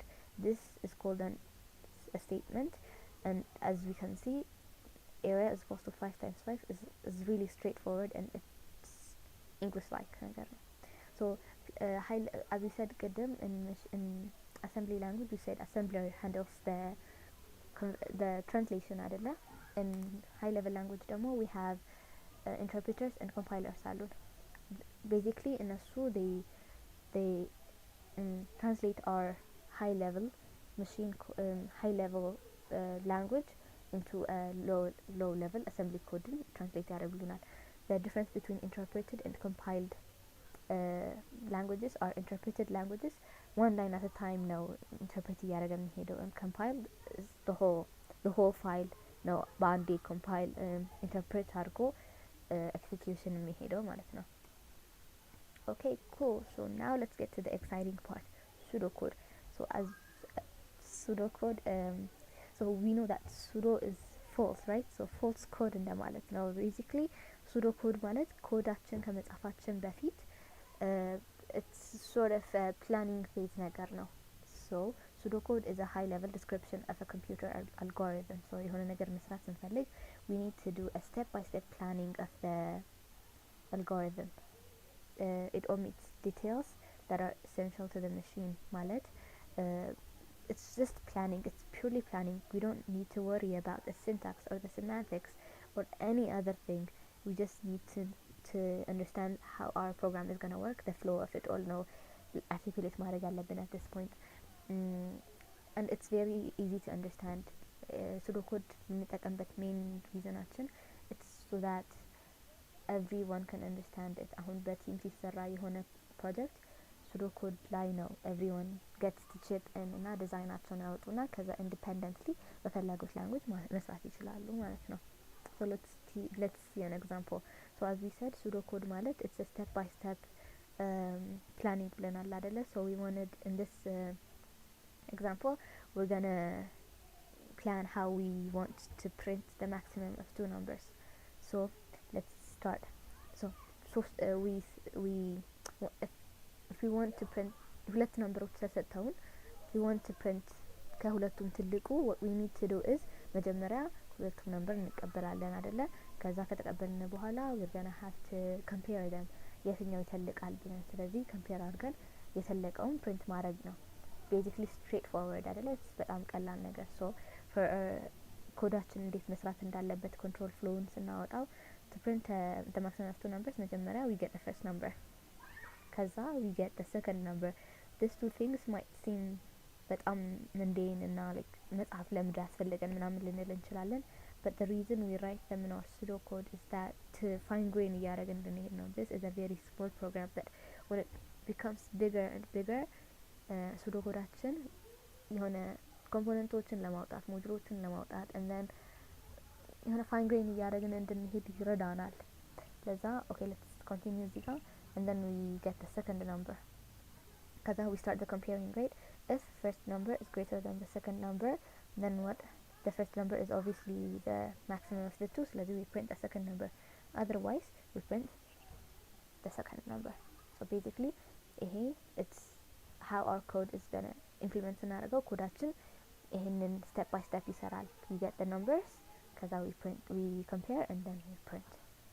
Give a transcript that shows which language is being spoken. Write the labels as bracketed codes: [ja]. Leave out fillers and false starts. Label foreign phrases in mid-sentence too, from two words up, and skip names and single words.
[en] This is called a statement, and as we can see, area is equals to 5 times 5 is really straightforward, and it's English like. So as we said قدم in assembly language, we said assembler handles the translation አይደለ? In high level language ደግሞ we have interpreters and compilers አሉን. Basically እነሱ they translate our high level language into a low level assembly code translate ያደርጉልናል. The difference between interpreted and compiled languages are interpreted languages one line at a time [am] ነው interpret እያደረገ የሚሄደው, [en] and compiled is the whole file [am] ነው በአንዴ compile interpret አድርጎ execution የሚሄደው ማለት ነው. [en] Okay, cool. So now let's get to the exciting part, pseudocode. So as pseudocode, so we know that pseudo is false, right? So false code [am] እንደማለት ነው. [en] Basically pseudocode [am] ማለት ኮዳችን ከመጻፋችን በፊት [en] it's sort of a planning phase [am] ነገር ነው. [en] So pseudocode is a high level description of a computer algorithm. So [am] የሆነ ነገር መስራት ስንፈልግ [en] we need to do a step by step planning of the algorithm. It omits details that are essential to the machine ማለት it's just planning, it's purely planning. We don't need to worry about the syntax or the semantics or any other thing. We just need to understand how our program is going to work, the flow of it all, know articulate [am] ማድረግ አለብን [en] at this point. And it's very easy to understand. pseudocode የምንጠቀምበት main reasonaችን it's so that everyone can understand it. [am] አሁን በቲም ሲሰራ የሆነ ፕሮጀክት pseudocode ላይ ነው [en] everyone gets to chip in [am] እና ዲዛይናቸውን ያወጡና ከዛ independently በፈለጉት language መስራት ይችላሉ ማለት ነው. [en] So let's see an example. So as we said, pseudocode ማለት it's a step by step planning [am] ብለናል አይደለ? [en] So we wanted in this example we're gonna plan how we want to print the maximum of two numbers. So let's start. So if we want to print [am] ሁለት ነምበሮች ተሰጥተውን [en] if we want to print [am] ከሁለቱም ትልቁ [en] what we need to do is [am] መጀመሪያ ሁለቱም ነምበር እንቀበላለን አይደለ? ከዛ ከተቀበልን በኋላ [en] we're gonna have to compare them [am] የትኛው ይተልቃል ብለን። ስለዚህ compare አድርገን የተለቀውን print ማድረግ ነው. [en] basically straightforward [am] አይደለ? በጣም ቀላል ነገር. [en] so for [am] ኮዳችን እንዴት መስራት እንዳለበት control flow-ን ስናወጣው [en] to print the maximum of two numbers መጀመሪያ we get the first number, ከዛ we get the second number. these two things might seem [am] በጣም mundane እና like መጽሐፍ ለምድ ያስፈልገን ምናምን ልንል እንችላለን, [en] but the reason we write them in our pseudocode is that to fine grain [am] እያደረግን እንድንሄድ ነው. [en] this is a very small program that when it becomes bigger and bigger [am] pseudocodeአችን የሆነ ኮምፖነንቶችን ለማውጣት ሞጁሎችን ለማውጣት [en] and then የሆነ fine grain [am] እያደረግን እንድንሄድ ይረዳናል. [en] ለዛ okay, let's continue [am] እዚህ ጋር [en] and then we get the second number. ከዛ we start the comparing rate. If first number is greater than the second number, then what? the first number is obviously the maximum of the two, so we print the second number. Otherwise, we print the second number. So basically, it's how our code is gonna implement [am] ስናደርገው ኮዳችን ይህንን [en] step by step ይሰራል. We get the numbers, ከዛ we compare and then we print.